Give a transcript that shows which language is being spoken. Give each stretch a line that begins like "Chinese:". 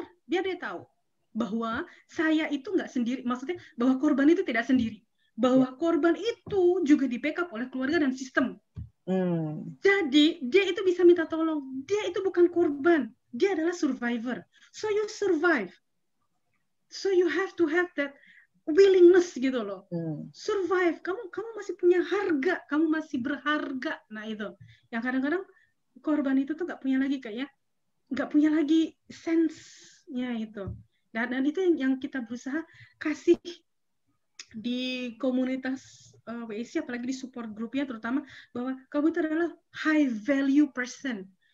Indonesian: Biar dia tahu bahwa saya itu nggak sendiri, maksudnya bahwa korban itu tidak sendiri, bahwa korban itu juga di backup oleh keluarga dan sistem. Jadi dia itu bisa minta tolong, dia itu bukan korban, dia adalah survivor.
English: So you survive, so you have to have that willingness
Indonesian: gitu loh,
English: survive.
Indonesian: Kamu masih punya harga, kamu masih berharga. Nah itu yang kadang-kadang korban itu tuh nggak punya lagi kayaknya, nggak punya lagi sense-nya itu. Dan itu yang kita berusaha kasih di komunitas WIC, apalagi di support grupnya terutama, bahwa kamu itu adalah
English: high value person.